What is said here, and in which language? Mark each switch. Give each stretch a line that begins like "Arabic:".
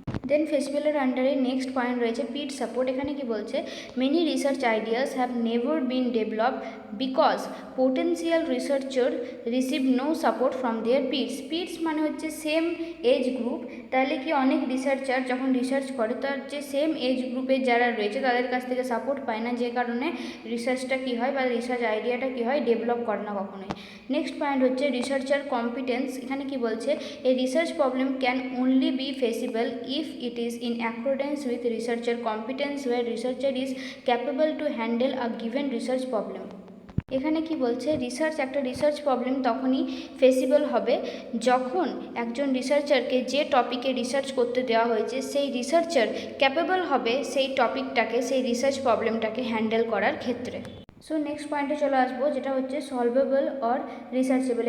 Bangla: দেন ফেসিবলের আন্ডারে next point রয়েছে PID support. এখানে কি বলছে,
English: Many research ideas have never been developed because potential researcher receive no support from their peers.
Bangla: পিডস মানে হচ্ছে সেম এজ গ্রুপ। তাহলে কি অনেক রিসার্চার যখন রিসার্চ করে, তার যে সেম এজ গ্রুপের যারা রয়েছে তাদের কাছ থেকে সাপোর্ট পায় না, যে কারণে রিসার্চটা কী হয় বা রিসার্চ আইডিয়াটা কী হয়, ডেভেলপ করে না কখনোই। নেক্সট পয়েন্ট হচ্ছে রিসার্চার কম্পিটেন্স। এখানে কি বলছে,
English: A research problem can only be feasible if it is in accordance with researcher competence, where researcher is capable to handle a given research problem.
Bangla: এখানে কি বলছে, একটা রিসার্চ প্রবলেম তখনই ফেসিবল হবে যখন একজন রিসার্চারকে যে টপিকে রিসার্চ করতে দেওয়া হয়েছে সেই রিসার্চার ক্যাপেবল হবে সেই টপিকটাকে, সেই রিসার্চ প্রবলেমটাকে হ্যান্ডেল করার ক্ষেত্রে। সো নেক্সট পয়েন্টে চলে আসবো, যেটা হচ্ছে সলভেবল অর রিসার্চেবল।